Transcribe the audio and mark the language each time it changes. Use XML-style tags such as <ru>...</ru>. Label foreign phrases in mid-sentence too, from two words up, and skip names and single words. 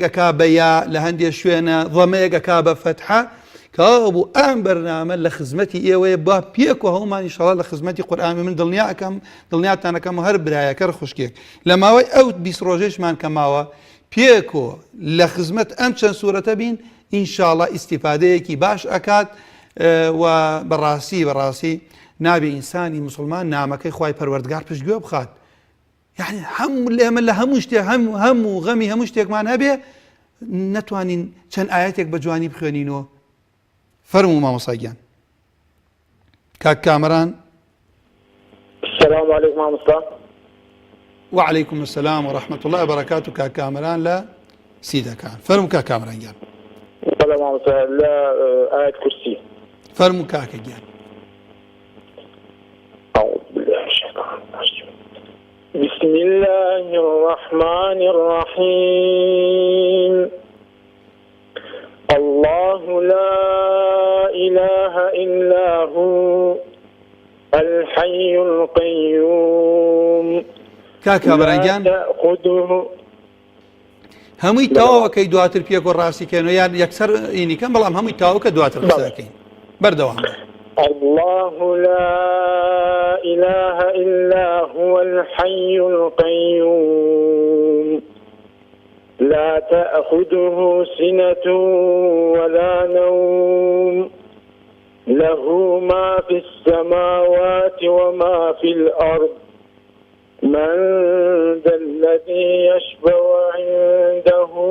<ckb>ئەکا بە یا، لە هەندێک شوێنە ضەمەیەک ئەکا بە فەتحە، کەوا بوو ئەم بەرنامە لە خزمەتی ئێوەیە با پێکەوە هەمومان ئینشاڵڵا لە خزمەتی قورئانی من دڵنیاتان ئەەکەم هەر برایەکە خوشکێک لە ماوەی ئەو 20 ڕۆژێشمان کە ماوە پێکەوە لە خزمەت ئەم چەند سوورەتە بین ئینشاڵڵا ئیستیفادەیەکی باش ئەکات و بەڕاستی نابێ ئینسانی مسلمان نامەکەی خوای پەروەردگار پشتگوێ بخات. یعنی هەموو لێمە لە هەموو شتێک هەموو غەمی هەموو شتێکمان هەبێ نەتوانین چەند ئاەتێک بە جوانی بخوێنینەوە. فەرموو مامۆستا گیان. کاک کامەران.</ckb> <ar>السلام عليكم مامۆستا. وعليكم السلام ورحمة الله وبركاته.</ar> <ckb>کاک کامەران لە سیدەکان. فەرموو کاک کامەران گیان. بەڵێ مامۆستا لە ئاەت کورسی. فەرموو کاکە گیان.</ckb> <ar>أعوذ بالله من الشيطان الرجيم. بسم الله الرحمن الرحيم. الله لا إله إلا هو الحي القيوم</ar> <ckb>کاکە بەرەنگیان</ckb> <ar>تأخذه</ar> <ckb>هەمووی تەواوەکەی دواتر پێک و ڕاستیکەنەوە یان یەکسەر ئینیکەم بەڵام هەمووی تاوەکە دواتر قسەکەین بەردەوام.</ckb> <ar>الله لا إله إلا هو الحي القيوم لا تأخذه سنة ولا نوم له ما في السماوات وما في الأرض من ذا الذي يشفع عنده</ar>